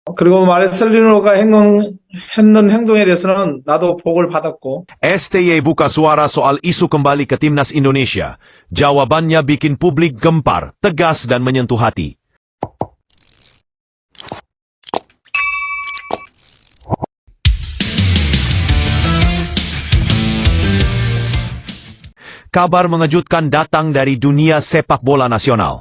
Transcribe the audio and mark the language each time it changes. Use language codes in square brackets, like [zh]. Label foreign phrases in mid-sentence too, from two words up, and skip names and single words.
[ko] 그리고 마르셀리노가 했는 행동에 대해서는 나도 보고를 받았고. [id] STY buka suara soal isu kembali ke Timnas Indonesia. Jawabannya bikin publik gempar, tegas dan menyentuh hati. Kabar mengejutkan datang dari dunia sepak bola nasional.